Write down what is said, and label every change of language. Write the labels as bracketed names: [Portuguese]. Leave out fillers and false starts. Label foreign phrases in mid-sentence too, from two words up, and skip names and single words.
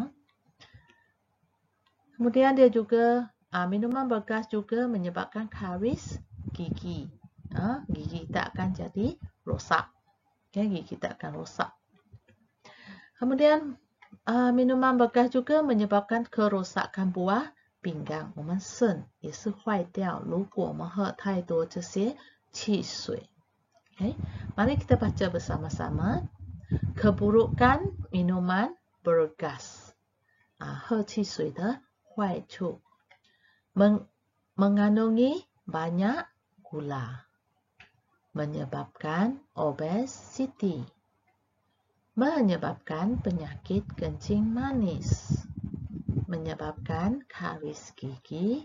[Malay] Kemudian dia juga, minuman bergas juga menyebabkan karies gigi. Gigi kita akan jadi rosak. Okay? Gigi kita akan rosak. Kemudian, minuman bergas juga menyebabkan kerosakan buah pinggang. [Chinese] 我们肾也是坏掉，如果我们喝太多这些汽水。Okay? [Malay] Mari kita baca bersama-sama. Keburukan minuman bergas. [Chinese] 喝汽水的坏处。 [Malay] mengandungi banyak gula. Menyebabkan obesity. Menyebabkan penyakit kencing manis. Menyebabkan karies gigi.